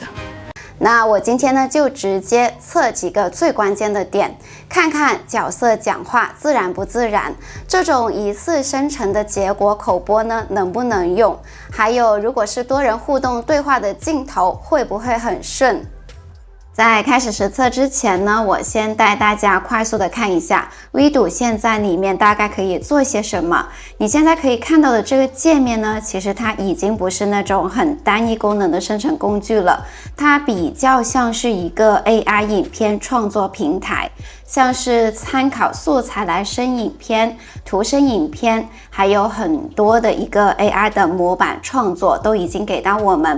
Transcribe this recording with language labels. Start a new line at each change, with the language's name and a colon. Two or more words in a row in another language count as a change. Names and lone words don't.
Chinese: 那我今天呢就直接測幾個最關鍵的點，看看角色講話自然不自然，這種一次生成的結果口播呢能不能用，還有如果是多人互動對話的鏡頭會不會很順。在開始實測之前呢，我先帶大家快速的看一下 WeDo 現在裡面大概可以做些什麼。你現在可以看到的這個界面呢，其實它已經不是那種很單一功能的生成工具了，它比較像是一個 AI 影片創作平台，像是參考素材來生影片、圖生影片，還有很多的一個 AI 的模板創作都已經給到我們。